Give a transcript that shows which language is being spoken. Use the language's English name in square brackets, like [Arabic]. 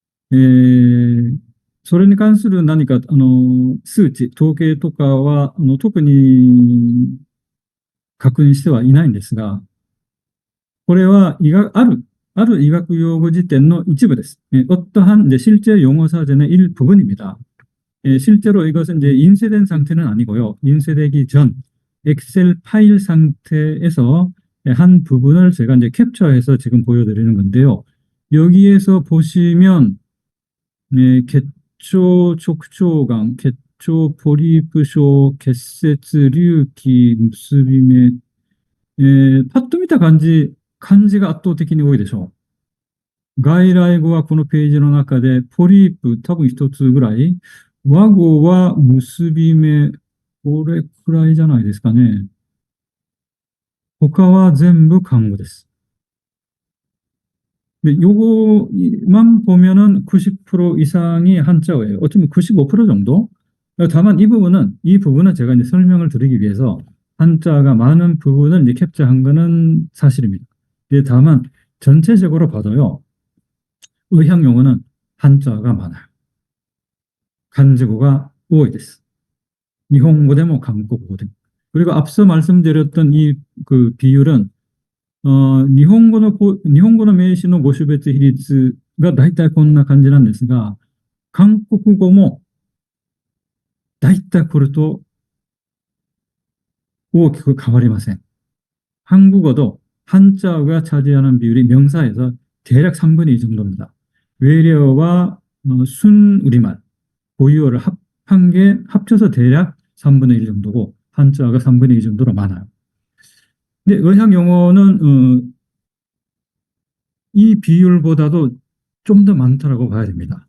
[Japanese] それに関する何か、数値、統計とかは、特に確認してはいないんですが、これはある医学用語辞典の一部です。 [Korean] 어떠한 이제 실제 용어 사전의 일부분입니다. 실제로 이것은 이제 인쇄된 상태는 아니고요. 인쇄되기 전 엑셀 파일 상태에서 한 부분을 제가 이제 캡처해서 지금 보여드리는 건데요. 여기에서 보시면 개초 촉초강, 개초 포리프쇼, 개세츠, 류기, 무스비메, [Japanese] パッと見た感じ、漢字が圧倒的に多いでしょう。外来語はこのページの中で、ポリープ多分一つぐらい、和語は結び目、これくらいじゃないですかね。他は全部漢語です。 [Korean] 네, 요거만 보면은 90% 이상이 한자어예요. 어쩌면 95% 정도? 다만 이 부분은 제가 이제 설명을 드리기 위해서 한자가 많은 부분을 이제 캡처한 거는 사실입니다. 다만 전체적으로 봐도요, 의학 용어는 한자가 많아요. [Japanese] 간즈고가多いです。日本語でも韓国語でも。 [Korean] 그리고 앞서 말씀드렸던 이 그 비율은 [Japanese] 日本語の名詞の語種別比率が大体こんな感じなんですが、韓国語も大体これと大きく変わりません。 [Korean] 한국어도 한자어가 차지하는 비율이 명사에서 대략 3분의 2 정도입니다. 외래어와 순우리말, 고유어를 합한 게 합쳐서 대략 3분의 1 정도고 한자어가 3분의 2 정도로 많아요. 근데 의학 용어는 이 비율보다도 좀 더 많다라고 봐야 됩니다.